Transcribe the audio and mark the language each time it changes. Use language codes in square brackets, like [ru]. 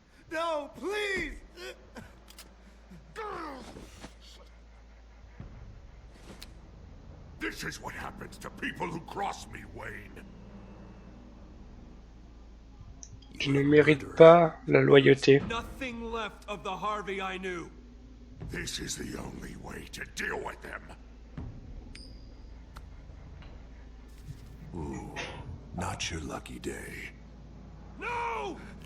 [en] No, please! This is what happens to people who cross me, Wayne. [fr] Tu ne mérites pas la loyauté. [en] Nothing left of the Harvey I knew. This is the only way to deal with them. Ooh, not your lucky day. No!